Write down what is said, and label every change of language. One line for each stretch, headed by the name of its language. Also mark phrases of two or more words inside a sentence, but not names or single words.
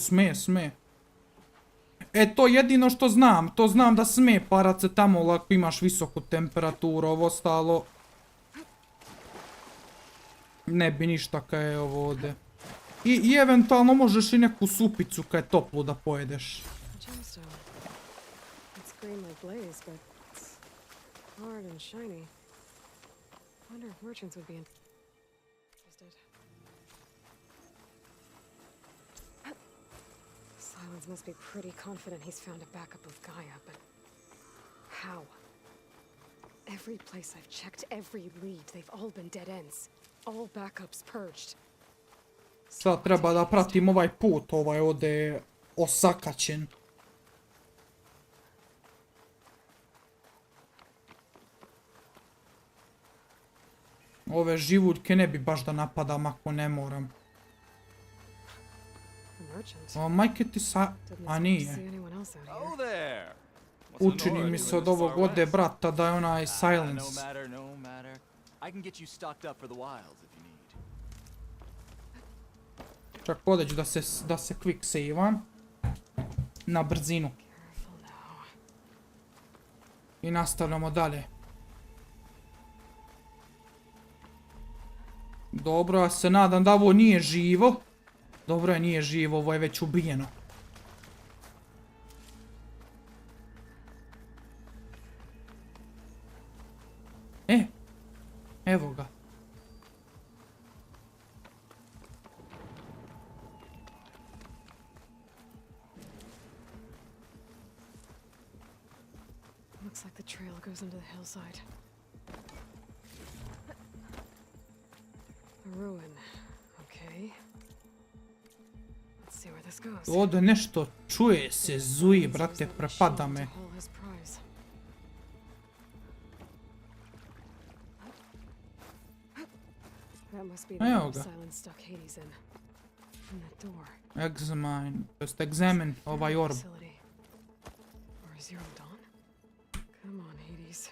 Bosnian: Sme. E, to jedino što znam. To znam da sme paracetamol ako imaš visoku temperaturu. Ovo ostalo... Ne bi ništa kaj je ovo ovdje. I eventualno možeš i neku supicu kaj je toplu da pojedeš.
English: Silence must be pretty confident he's found a backup of Gaia, but how? Every place I've checked, every lead, they've all been dead ends. All backups purged.
Bosnian: Sad treba da pratim ovaj put, ovaj ovdje je osakaćen. Ove živuljke ne bi baš da napadam ako ne moram. O, majke ti sa... A nije. Učini mi se od ovog ovdje brata da je onaj Silence. Čak podeću da se
English: quick save-
Bosnian: am. Na brzinu. I nastavljamo dalje. Dobro, ja se nadam da ovo nije živo. Dobro je, nije živo, ovo je već ubijeno. Evo ga.
English: Looks like the trail goes into the hillside. A ruin. Okay. Let's see where this goes.
Bosnian: Ovdje nešto čuje se, zuji, brate, prepada me.
English: That must be the Silence stuck Hades in. And that door.
Bosnian: Examine, to jest examine ovaj orb.
English: Facility. Or Zero Dawn? Come on, Hades.